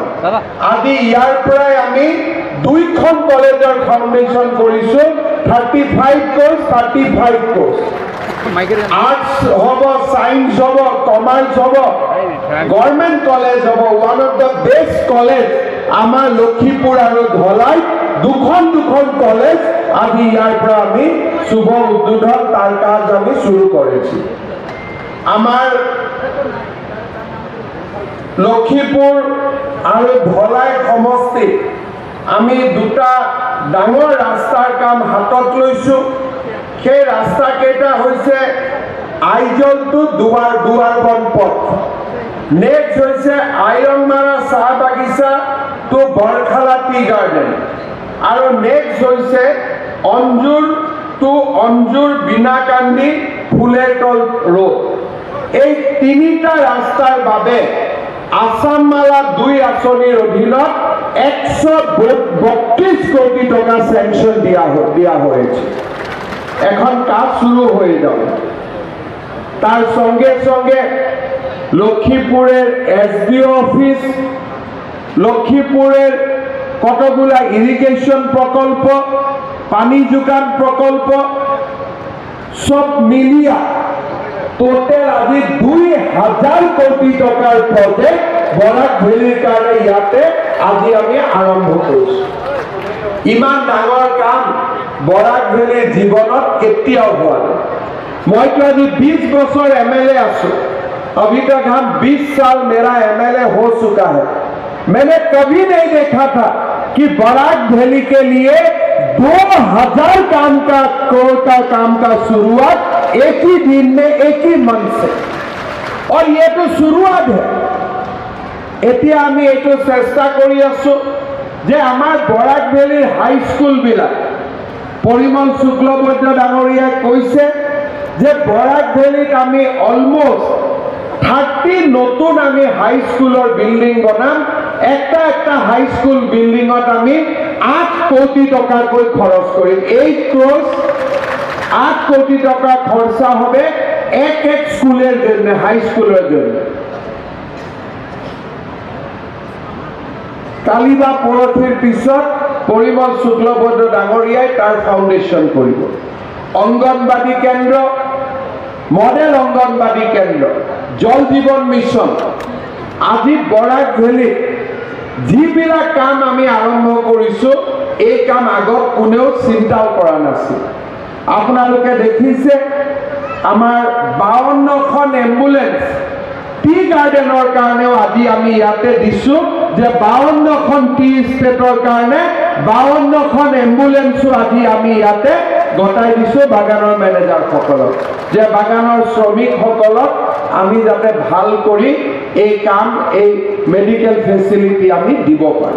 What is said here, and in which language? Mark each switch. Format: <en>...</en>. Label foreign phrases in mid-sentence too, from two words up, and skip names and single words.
<as>আজি ইয়াৰ পৰাই আমি 2খন কলেজৰ ফাউণ্ডেশ্যন কৰিছোঁ, 35 কোৰ্চ 35 কোৰ্চ, আৰ্টছ হ'ব, ছায়েন্স হ'ব, কমাৰ্চ হ'ব, গভৰ্ণমেণ্ট কলেজ হ'ব।</as> <en>One of the best college</en> <as>আমাৰ লক্ষীপুৰ আৰু ধলাইত দুখন কলেজ আজি ইয়াৰ পৰা আমি শুভ উদ্বোধন</as> <bn>তাৰ কাজ আমি শুরু করেছি। আমার লক্ষীপুর আর ধলাই সমষ্টি আমি দুটা ডাঙৰ রাস্তার কাম হাতত লৈছো। সেই রাস্তা কেইটা হয়েছে আইজল টু দুয়ারবন পথ, নেক্সট হয়েছে আইরনমারা চাহ বাগিচা টু বৰখালা</bn> <en>tea garden,</en> <bn>আর নেক্সট হয়েছে অঞ্জুর টু অঞ্জুর বিনাকান্দি ফুলেতল রোড। এই তিনিটা রাস্তার বাবে আসাম মালা 2 আঁচনির অধীনত 132 কোটি টাকা স্যাংশন দিয়া হয়েছে। এখন কাজ শুরু হয়ে যাবে।</bn> <as>তার সঙ্গে সঙ্গে লক্ষীপুরের এসডিও অফিস, লক্ষীপুরের কতগুলা ইরিগেশন প্রকল্প, পানি যোগান প্রকল্প সব মিলিয়া টোটাল আজি 2000 কোটি টাকার প্রজেক্ট</as> <en>বরাক ভেলির</en> <as>কারণে ইয়াতে আজি আমি আরম্ভ কৰিছো। ইমান ডাঙৰ কাম বরাক ভেলির জীবনত কেতিয়াও হোৱা নাই। মইতো আজি 20 বছর एमएलए आसो,</as> <hi>अभी तक हम 20 साल मेरा एमएलए हो चुका है। मैंने कभी नहीं देखा था कि बराक वैली के लिए 2000 करोड़ का काम का शुरुआत एक ही दिन में</hi> <en>एक ही मंथ</en> <hi>से, और ये तो शुरुआत है।</hi> <as>এতিয়া আমি এইটো চেষ্টা কৰি আছো যে আমাৰ বৰাক ভেলীৰ হাই স্কুল বিলাক পৰিমল শুক্লবৈদ্য ডাঙৰীয়াই কৈছে যে বৰাক ভেলীত আমি অলমোস্ট 30 নতুন আমি হাই স্কুলৰ বিল্ডিং বনাম। একটা হাই স্কুল বিল্ডিঙত আমি 8 কোটি টাকাকৈ খৰচ কৰিম।</as> <bn>8 কোটি টাকা খরচা হবে এক স্কুলের জন্য, হাই স্কুলের জন্য।</bn> <as>কালি বা পৰহিৰ পিছত পৰিমল শুক্লবৈদ্য ডাঙৰীয়াই তাৰ ফাউণ্ডেশ্যন কৰিব। অংগনবাদী কেন্দ্র, মডেল অংগনবাদী কেন্দ্র, জল জীবন মিশন, আজি বৰাক ভেলীত যিবিলাক কাম আমি আৰম্ভ কৰিছো এই কাম আগত কোনেও চিন্তাও কৰা নাছিল। আপোনালোকে দেখিছে আমাৰ 52খন এম্বুলেন্স টি গার্ডেনৰ কাৰণেও আজি আমি ইয়াতে দিছো যে 52খন টি ষ্টেটৰ কাৰণে 52খন এম্বুলেন্সও আজি আমি ইয়াতে গতাই দিছো বাগানৰ মেনেজাৰসকলক, যে বাগানৰ শ্ৰমিকসকলক আমি যাতে ভাল কৰি এই কাম, এই মেডিকেল ফেচিলিটি আমি দিব পাৰো।</as>